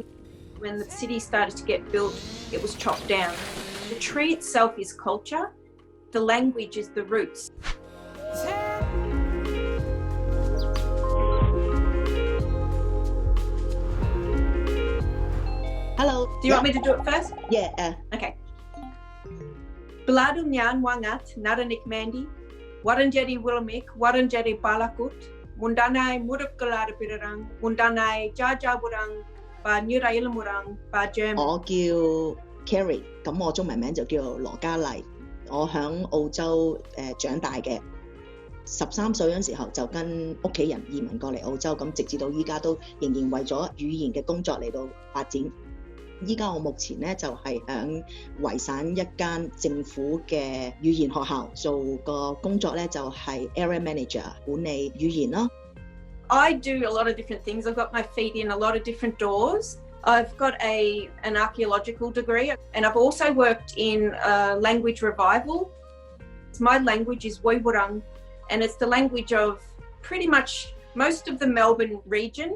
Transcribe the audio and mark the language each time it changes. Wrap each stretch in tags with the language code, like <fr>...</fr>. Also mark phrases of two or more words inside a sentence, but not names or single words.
<en>When the city started to get built, it was chopped down. The tree itself is culture, the language is the roots. Hello. Do you want me to do it first? Yeah. Okay.</en> <wyi>Beladum Nyan Wangat, Naranik Mandi, Waranjeri Wilmik, Waranjeri Balakut, Mundanai Murukkalada Pirarang, Mundanai Jajaburang, Ba Nurailmurang, Ba German。</wyi> <yue>我叫 Carrie， 咁我中文名就叫羅嘉麗。我喺澳洲長大嘅，13歲嗰陣時候就跟屋企人移民過嚟澳洲，咁直至到依家都仍然為咗語言嘅工作嚟到發展。依家我目前咧就係喺維省一間政府嘅語言學校做個工作咧，就係</yue> <en>area manager</en> <yue>管理語言咯。</yue> <en>I do a lot of different things. I've got my feet in a lot of different doors. I've got an archaeological degree, and I've also worked in language revival. My language is Woiwurrung, and it's the language of pretty much most of the Melbourne region.</en>